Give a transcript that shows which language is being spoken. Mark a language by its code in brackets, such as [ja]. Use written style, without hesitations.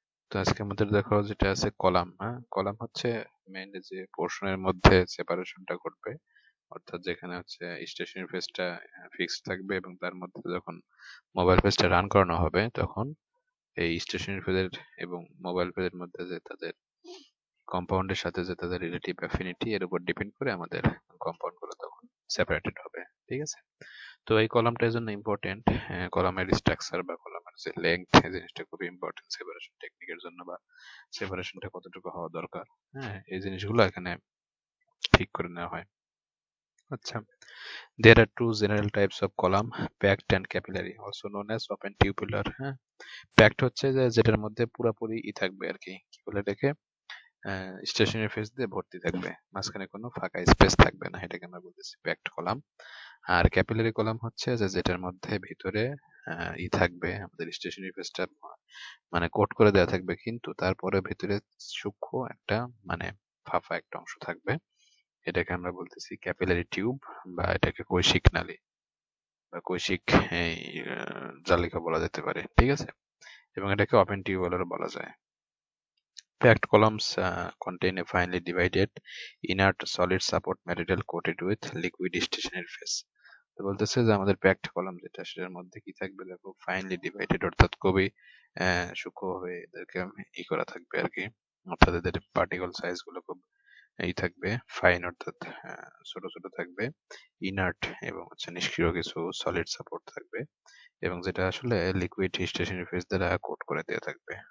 [bn] তো আজকে আমাদের দেখো যেটা আছে কলাম। হ্যাঁ, কলাম হচ্ছে মেইনলি যে পোর্শনের মধ্যে সেপারেশনটা ঘটবে, অর্থাৎ যেখানে হচ্ছে স্টেশনারি ফেজটা ফিক্সড থাকবে এবং তার মধ্যে যখন মোবাইল ফেজটা রান করানো হবে তখন এই স্টেশনারি ফেজের এবং মোবাইল ফেজের মধ্যে যে তাদের কম্পাউন্ডের সাথে যে তাদের রিলেটিভ অ্যাফিনিটি এর উপর ডিপেন্ড করে আমাদের কম্পাউন্ড গুলো তখন সেপারেটেড হবে। ঠিক আছে, তো এই কলামটা এর জন্য ইম্পর্টেন্ট। কলামের স্ট্রাকচার বা কলামের যে লেংথ এই জিনিসটা খুবই ইম্পর্টেন্ট সেপারেশন টেকনিকের জন্য, বা সেপারেশনটা কতটুকু হওয়া দরকার। হ্যাঁ, এই জিনিসগুলো এখানে ঠিক করে নেওয়া হয়। [en] আচ্ছা, there are two general types of column, packed and capillary, also known as open tubular. [bn] হ্যাঁ, packed হচ্ছে যে যেটার মধ্যে পুরোপুরি থাকবে আর কি, কি বলে এটাকে, স্টেশনারি ফেজ দিয়ে ভর্তি থাকবে, মাঝখানে কোনো ফাঁকা স্পেস থাকবে না, এটাকে আমরা বলতেছি প্যাকড কলাম। আর ক্যাপিলারি কলাম হচ্ছে যে যেটার মধ্যে ভিতরে থাকবে আমাদের স্টেশনারি ফেজটা মানে কোট করে দেওয়া থাকবে, কিন্তু তারপরে ভিতরে সূক্ষ্ম একটা মানে ফাঁপা একটা অংশ থাকবে, এটাকে আমরা বলতেছি ক্যাপিলারি টিউব, বা এটাকে কৈশিক নালী বা কৈশিক এই জালিকা বলা যেতে পারে। ঠিক আছে, এবং এটাকে ওপেন টিউবওয়েলও বলা যায়। [en] Packed columns contain a finely divided inert solid support material coated with liquid stationary phase. [bn] তো বলতেছে যে আমাদের প্যাকড কলাম যেটা সেটার মধ্যে কি থাকবে, দেখো ফাইনলি ডিভাইডেড, অর্থাৎ খুবই সূক্ষ্মভাবে এদেরকে করা থাকবে আর কি, অর্থাৎ এদের পার্টিকল সাইজ গুলো খুব থাকবে ফাইন, অর্থাৎ ছোট ছোট থাকবে, ইনার্ট এবং হচ্ছে নিষ্ক্রিয় কিছু সলিড সাপোর্ট থাকবে, এবং যেটা আসলে লিকুইড স্টেশনারি ফেজ দ্বারা কোট করে দেওয়া থাকবে।